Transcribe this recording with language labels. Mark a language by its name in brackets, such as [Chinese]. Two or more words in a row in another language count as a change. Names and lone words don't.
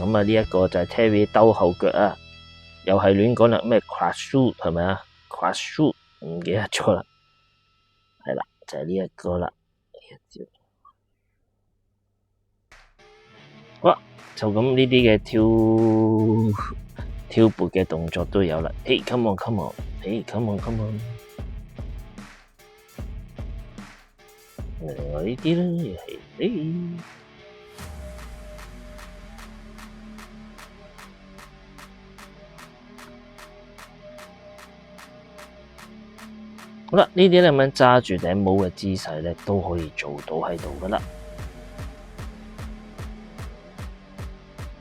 [Cantonese] 咁呢一個就係 Terry 兜後腳啊，又係亂講啦，咩 [English] crash shoot [Cantonese] 係咪啊 ？ [English] crash shoot [Cantonese] 唔記得咗啦，係啦，就係呢一個啦。好啦，就咁呢啲嘅挑撥嘅動作都有啦。 [English] Hey come on come on， Hey come on come on。 [Cantonese] 另外呢啲咧又係好啦，呢啲咧咁樣揸住頂帽嘅姿勢咧都可以做到喺度噶啦。